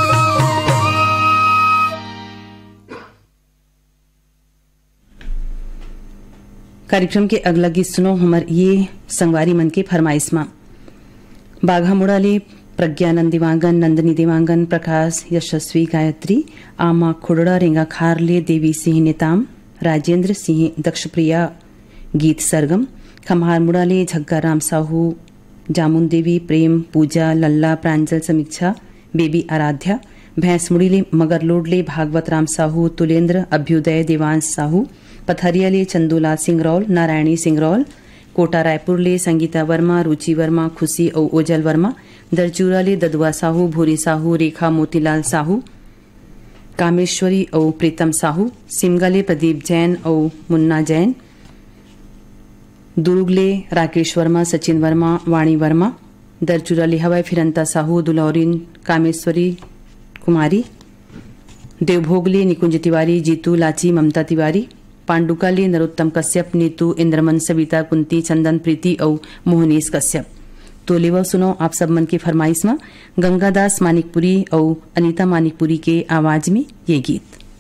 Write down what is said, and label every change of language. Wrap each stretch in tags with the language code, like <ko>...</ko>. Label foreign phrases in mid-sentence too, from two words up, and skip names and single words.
<hne>कार्यक्रम के अगला गीत सुनो हमार ये संगवारी मन के फरमाइश में बाघा मुड़ा ले प्रज्ञानंद दिवांगन, नंदनी दिवांगन, प्रकाश यशस्वी गायत्री, आमा खुड़ड़ा रेंगा खारले, देवी सिंह नेताम, राजेंद्र सिंह दक्षप्रिया गीत सरगम, खम्हार मुड़ाले झग्गा राम साहू, जामुन देवी, प्रेम पूजा, लल्ला, प्रांजल समीक्षा, बेबी आराध्या, भैंस मुड़ीले मगर लोडले भागवत राम साहू, तुलेंद्र, अभ्युदय, देवांश साहू, पथरियाले चंदूलाल सिंगरौल, नारायणी सिंगरौल, कोटा रायपुरले संगीता वर्मा, रुचि वर्मा, खुशी और ओजल वर्मा, दरचूराले ददुआ साहू, भूरी साहू, रेखा मोतीलाल साहू, कामेश्वरी और प्रीतम साहू, सिमगाले प्रदीप जैन और मुन्ना जैन, दुर्गले राकेश वर्मा, सचिन वर्मा, वाणी वर्मा, दरचूराले हवाई फिरंता साहू, दुलौरीन कामेश्वरी कुमारी, देवभोगले निकुंज तिवारी, जीतू लाची, ममता तिवारी, पांडुकाले नरोत्तम कश्यप, नीतू, इंद्रमन, सविता, कुंती, चंदन, प्रीति और मोहनीश कश्यप। तो लेवा सुनो आप सब मन की फरमाइश में गंगादास मानिकपुरी और अनीता मानिकपुरी के आवाज में ये गीत।</hne>